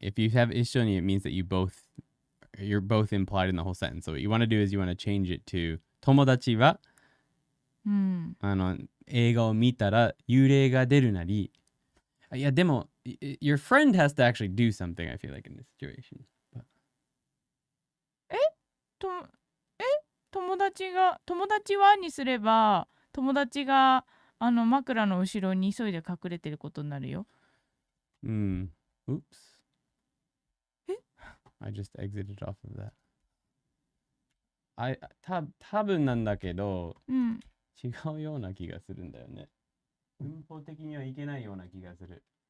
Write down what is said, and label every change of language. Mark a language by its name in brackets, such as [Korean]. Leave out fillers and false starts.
[English] If you have 一緒に it means that you're both implied in the whole sentence. So what you want to do is you want to change it to [Japanese] 友達は、映画を見たら幽霊が出るなり。いやでも [English] your friend has to actually do something, I feel like, in this situation. [Japanese] 友達はにすれば友達が枕の後ろに急いで隠れてることになるよ。 [English] Oops. I just exited off of that. [Japanese] 多分なんだけど、違うような気がするんだよね。文法的にはいけないような気がする。